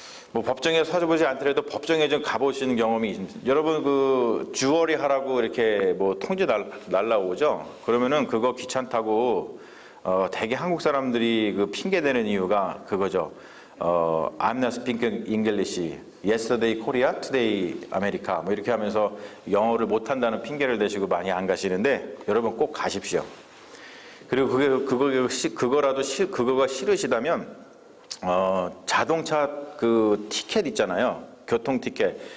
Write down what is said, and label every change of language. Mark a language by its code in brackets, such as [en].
[ko] 뭐 법정에 서보지 않더라도 법정에 좀 가보시는 경험이 있습니다. 여러분 그 주어리 하라고 이렇게 뭐 통지 날라오죠. 그러면은 그거 귀찮다고 대개 한국 사람들이 그 핑계 대는 이유가 그거죠. [en] I'm not speaking English. Yesterday Korea, today America. [ko] 뭐 이렇게 하면서 영어를 못한다는 핑계를 대시고 많이 안 가시는데 여러분 꼭 가십시오. 그리고 그거가 싫으시다면 자동차 그 티켓 있잖아요. 교통 티켓.